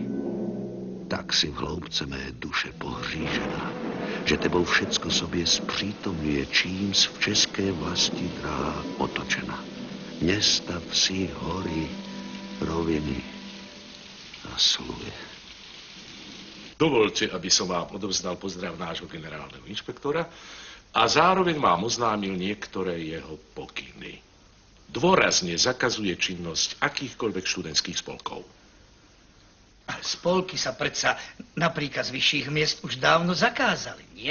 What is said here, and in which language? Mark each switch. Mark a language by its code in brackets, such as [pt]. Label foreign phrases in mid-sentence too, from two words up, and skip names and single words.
[cs] Tak si v hloubce mé duše pohřížená, že tebou všecko sobě zpřítomňuje, čímž v české vlasti dráha otočena. Města, vsi, hory, roviny a sluje. [sk] Dovolte, aby som vám odovzdal pozdrav nášho generálneho inšpektora a zároveň vám oznámil niektoré jeho pokyny. Dôrazne zakazuje činnosť akýchkoľvek študentských spolkov. Spolky sa predsa na príkaz vyšších miest už dávno zakázali, nie?